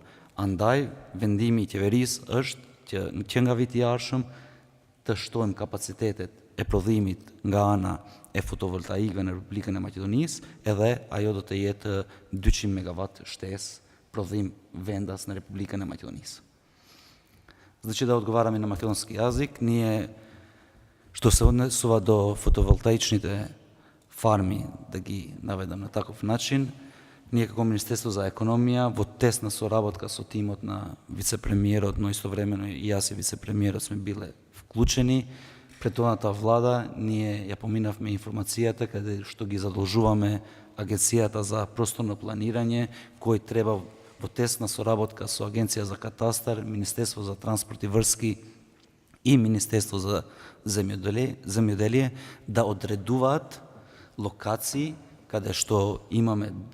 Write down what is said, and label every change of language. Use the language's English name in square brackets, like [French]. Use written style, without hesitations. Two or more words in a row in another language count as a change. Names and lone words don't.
[Albanian] Andaj, vendimi i qeverisë është që nga viti i ardhshëm të shtojmë kapacitetet e prodhimit nga ana e fotovoltaikëve në Republikën e Maqedonisë, edhe ajo do të jetë 200 MW shtesë prodhim vendas në Republikën e Maqedonisë. [Macedonian] Значи да одговарам и на македонски јазик, није што се однесува до фотоволтаичните фарми, да ги наведам на таков начин, ние како Министерство за економија во тесна соработка со тимот на вице-премиерот, но истовремено и јас и вице-премиерот сме биле вклучени. Претходната влада ние ја поминавме информацијата каде што ги задолжуваме Агенцијата за просторно планирање, кој треба во тесна соработка со Агенција за катастар, Министерство за транспорт и врски и Министерство за земјоделие да одредуваат локации каде што имаме